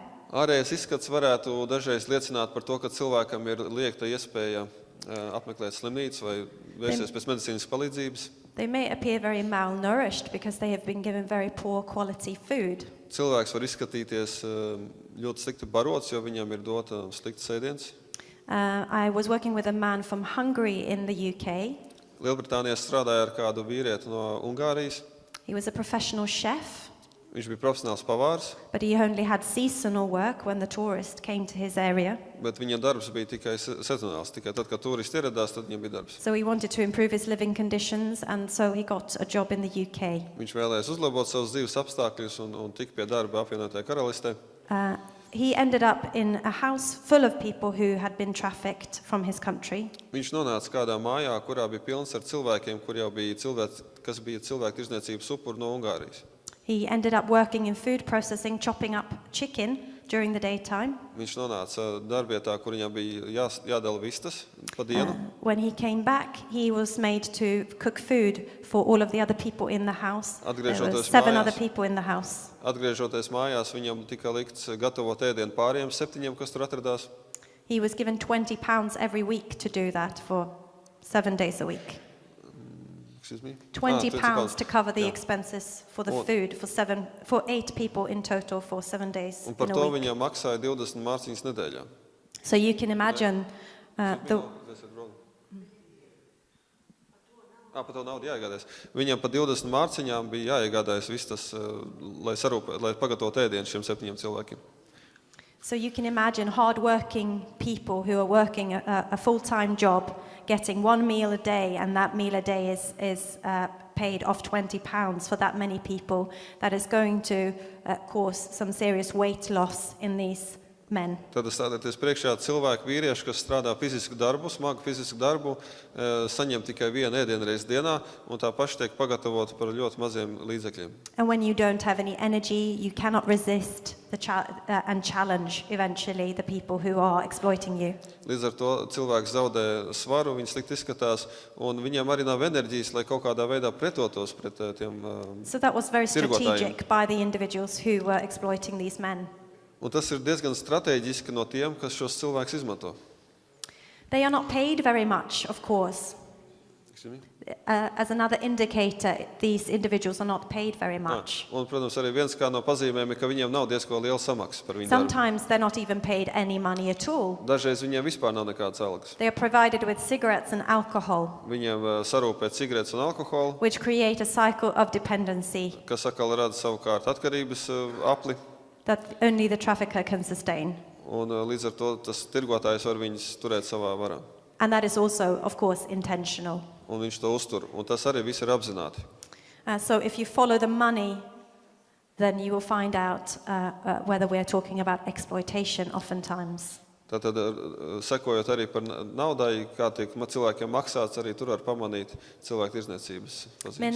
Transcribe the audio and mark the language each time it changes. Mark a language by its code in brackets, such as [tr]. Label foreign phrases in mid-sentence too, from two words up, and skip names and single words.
[lv] Ārējais izskats varētu dažreiz liecināt par to, ka cilvēkam ir liekta iespēja apmeklēt slimnīcu vai vērsties pēc medicīnas palīdzības. [en] They may appear very malnourished because they have been given very poor quality food. [lv] Cilvēks var izskatīties ļoti slikti barots, jo viņam ir dota slikts ēdiens. [en] I was working with a man from Hungary in the UK. [lv] Lielbritānijā strādāja ar kādu vīrieti no Ungārijas. [en] He was a professional chef, [lv] Viņš bija profesionāls pavārs, [en] but he only had seasonal work when the tourists came to his area. [lv] bet viņa darbs bija tikai sezonāls. Tikai tad, kad turisti ieradās, tad viņam bija darbs. [en] So he wanted to improve his living conditions, and so he got a job in the UK. [lv] Viņš vēlējās uzlabot savus dzīves apstākļus un tika pie darba apvienotajā karalistē. [en] He ended up in a house full of people who had been trafficked from his country. [lv] Viņš nonāca kādā mājā, kurā bija pilns ar cilvēkiem, kas bija cilvēktirdzniecības upuri no Ungārijas. [en] He ended up working in food processing, chopping up chicken during the daytime. [lv] Viņš nonāca darbietā, kur viņam bija jādala vistas pa dienu. [en] When he came back, he was made to cook food for all of the other people in the house. There were 7 other people in the house. [lv] Atgriežoties mājās, viņam tika likts gatavot ēdienu pāriem 7, kas tur atradās. [en] He was given £20 every week to do that for 7 days a week. Excuse me? £20 to cover the [lv] Jā. [en] expenses for the food for 8 people in total for 7 days [lv] Un par [en] in [lv] to [en] a week. [lv] viņam maksāja 20 mārciņas nedēļā. [en] So you can imagine the [lv] Par to naudu jāiegādājas. Viņam pa 20 mārciņām bija jāiegādājas vistas, lai pagatavotu ēdienu šiem 7 cilvēkiem. [en] So you can imagine hard-working people who are working a full-time job, getting 1 meal a day, and that meal a day is paid off £20 for that many people. That is going to cause some serious weight loss in these men. [lv] Tad stādieties priekšā cilvēki, vīrieši, kas strādā fizisku darbu, smagu fizisku darbu, saņem tikai 1 ēdienreizi dienā, un tā paši tiek pagatavoti par ļoti maziem līdzekļiem. [en] And when you don't have any energy, you cannot resist and challenge eventually the people who are exploiting you. [lv] Līdz ar to cilvēks zaudē svaru, viņš slikti izskatās, un viņam arī nav enerģijas, lai kaut kādā veidā pretotos pret tiem [en] So that was very [lv] tirgotājiem. [en] strategic by the individuals who were exploiting these men. [lv] Un tas ir diezgan strateģiski no tiem, kas šos cilvēkus izmanto. [en] They are not paid very much, of course. As another indicator, these individuals are not paid very much. [lv] Un, protams, arī viens kā no pazīmēm ir, ka viņiem nav diezko liela samaksa par viņu darbu. [en] Sometimes they're not even paid any money at all. [lv] Dažreiz viņiem vispār nav nekādas algas. [en] They are provided with cigarettes and alcohol, [lv] Viņiem sarūpē cigaretes un alkoholu, [en] which create a cycle of dependency [lv] kas atkal rada savukārt atkarības apli. [en] that only the trafficker can sustain. [lv] Un līdz ar to tas tirgotājs var viņus turēt savā varā. [en] And that is also, of course, intentional. [lv] Un viņš to uztur. Un tas arī viss ir apzināti. [en] So if you follow the money, then you will find out whether we are talking about exploitation oftentimes. [lv] Tātad, sekojot arī par naudai, kā tiek cilvēkiem maksāts, arī tur var pamanīt cilvēktirdzniecības pazīmes.